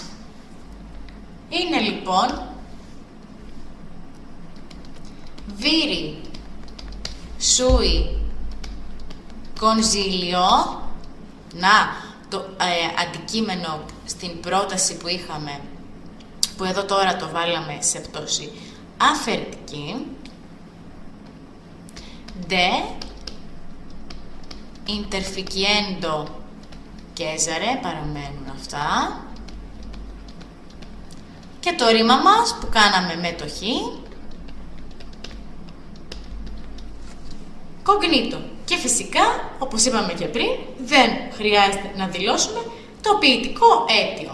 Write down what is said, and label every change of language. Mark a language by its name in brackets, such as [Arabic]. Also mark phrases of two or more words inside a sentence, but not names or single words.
[Greek] Είναι λοιπόν [Latin] viri, sui, consilio. [Greek] Να, το αντικείμενο στην πρόταση που είχαμε, που εδώ τώρα το βάλαμε σε πτώση αφαιρετική. [Latin] De interficiendo Cesare, [Greek] παραμένουν αυτά. Και το ρήμα μας που κάναμε μετοχή, cognito. Και φυσικά, όπως είπαμε και πριν, δεν χρειάζεται να δηλώσουμε το ποιητικό αίτιο.